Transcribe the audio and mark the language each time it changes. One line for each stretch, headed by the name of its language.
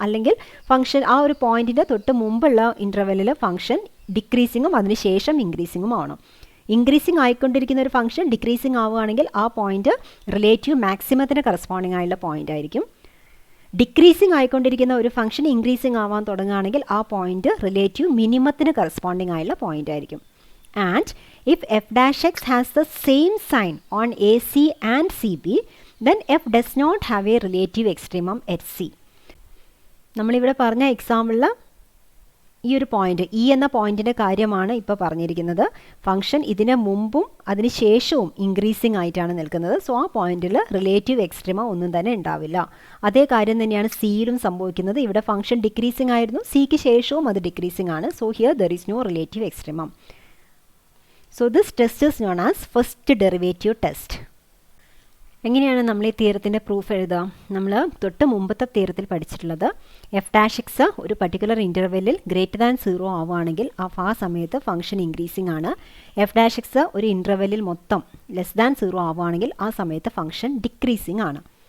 Malayalam: അല്ലെങ്കിൽ ഫംഗ്ഷൻ ആ ഒരു പോയിന്റിൻ്റെ തൊട്ട് മുമ്പുള്ള ഇൻ്റർവെല്ലിൽ ഫംഗ്ഷൻ ഡിക്രീസിങ്ങും അതിനുശേഷം ഇൻക്രീസിങ്ങും ആവണം. ഇൻക്രീസിങ് ആയിക്കൊണ്ടിരിക്കുന്ന ഒരു ഫംഗ്ഷൻ ഡിക്രീസിങ് ആവുകയാണെങ്കിൽ ആ പോയിന്റ് റിലേറ്റീവ് മാക്സിമത്തിന് കറസ്പോണ്ടിങ് ആയുള്ള പോയിന്റ് ആയിരിക്കും. ഡിക്രീസിങ് ആയിക്കൊണ്ടിരിക്കുന്ന ഒരു ഫംഗ്ഷൻ ഇൻക്രീസിങ് ആവാൻ തുടങ്ങുകയാണെങ്കിൽ ആ പോയിന്റ് റിലേറ്റീവ് മിനിമത്തിന് കറസ്പോണ്ടിങ് ആയുള്ള പോയിന്റ് ആയിരിക്കും.
English: And if f dash x has the same sign on AC and CB, then f does not have a relative extremum at C.
Malayalam: നമ്മളിവിടെ പറഞ്ഞ എക്സാമ്പിളിൽ ഈ ഒരു പോയിന്റ് ഇ എന്ന പോയിന്റിൻ്റെ കാര്യമാണ് ഇപ്പോൾ പറഞ്ഞിരിക്കുന്നത്. ഫംഗ്ഷൻ ഇതിന് മുമ്പും അതിന് ശേഷവും ഇൻക്രീസിംഗ് ആയിട്ടാണ് നിൽക്കുന്നത്. സോ ആ പോയിന്റിൽ റിലേറ്റീവ് എക്സ്ട്രീമ ഒന്നും തന്നെ ഉണ്ടാവില്ല. അതേ കാര്യം തന്നെയാണ് സിയിലും സംഭവിക്കുന്നത്. ഇവിടെ ഫംഗ്ഷൻ ഡിക്രീസിംഗ് ആയിരുന്നു, സിക്ക് ശേഷവും അത് ഡിക്രീസിംഗ് ആണ്.
English: So here there is no relative extremum. So this test is known as first derivative test.
Malayalam: എങ്ങനെയാണ് നമ്മൾ ഈ തിയറത്തിൻ്റെ പ്രൂഫ് എഴുതുക? നമ്മൾ തൊട്ട് മുമ്പത്തെ തിയറത്തിൽ പഠിച്ചിട്ടുള്ളത് എഫ് ഡാഷ് എക്സ് ഒരു പർട്ടിക്കുലർ ഇൻ്റർവെല്ലിൽ ഗ്രേറ്റർ ദാൻ 0 ആവുകയാണെങ്കിൽ ആ സമയത്ത് ഫംഗ്ഷൻ ഇൻക്രീസിംഗ് ആണ്. എഫ് ഡാഷ് എക്സ് ഒരു ഇൻ്റർവെല്ലിൽ മൊത്തം ലെസ് ദാൻ 0 ആവുകയാണെങ്കിൽ ആ സമയത്ത് ഫംഗ്ഷൻ ഡിക്രീസിംഗ് ആണ്.